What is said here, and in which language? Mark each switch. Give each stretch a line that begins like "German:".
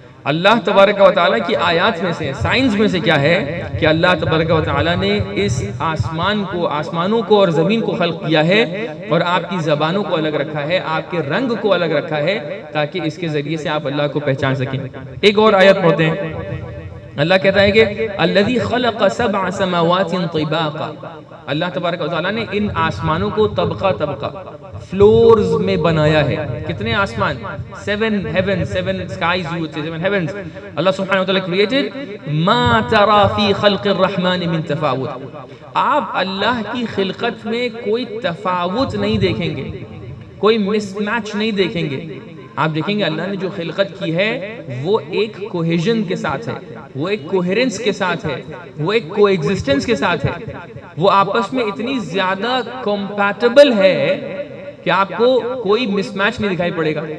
Urdu: اللہ تبارک و تعالیٰ کی آیات میں سے, سائنس میں سے کیا ہے کہ اللہ تبارک و تعالیٰ نے اس آسمانوں کو اور زمین کو خلق کیا ہے, اور آپ کی زبانوں کو الگ رکھا ہے, آپ کے رنگ کو الگ رکھا ہے, تاکہ اس کے ذریعے سے آپ اللہ کو پہچان سکیں. ایک اور آیت پڑھتے ہیں. اللہ کہتا ہے کہ
Arabic: الذی خلق سبع سماوات طباقا،
Urdu: اللہ تبارک و تعالیٰ نے ان آسمانوں کو طبقہ طبقہ فلورز میں بنایا ہے. کتنے آسمان؟
English: 7 heavens, 7 skies, you would say 7 heavens.
Arabic: اللہ سبحانہ و تعالیٰ
English: created
Arabic: ما ترى فی خلق الرحمن من تفاوت.
Urdu: آپ اللہ کی خلقت میں کوئی تفاوت نہیں دیکھیں گے، کوئی مس میچ نہیں دیکھیں گے. آپ دیکھیں گے اللہ نے جو خلقت کی ہے وہ ایک کوہیژن کے ساتھ ہے، وہ ایک کوہیرنس کے ساتھ ہے، وہ ایک کو ایگزسٹنس کے ساتھ ہے، وہ آپس میں اتنی زیادہ کمپیٹیبل ہے کہ آپ کو کوئی مس میچ نہیں دکھائی پڑے گا.